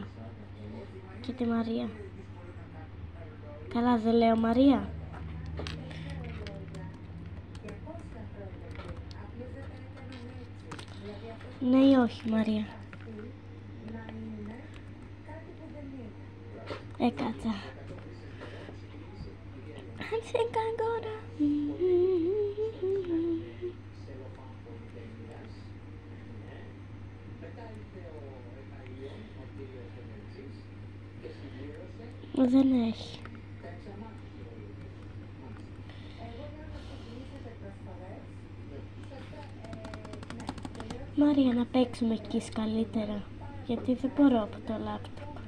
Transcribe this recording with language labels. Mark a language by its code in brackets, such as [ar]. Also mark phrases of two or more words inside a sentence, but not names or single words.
[el] Και τη Μαρία. Καλά δεν λέω Μαρία? Ναι ή όχι, Μαρία? Κάτσα. [en] I think I'm gonna... [el] Δεν έχει. Μαρία, να παίξουμε εκεί καλύτερα, γιατί δεν μπορώ από το λάπτοπ.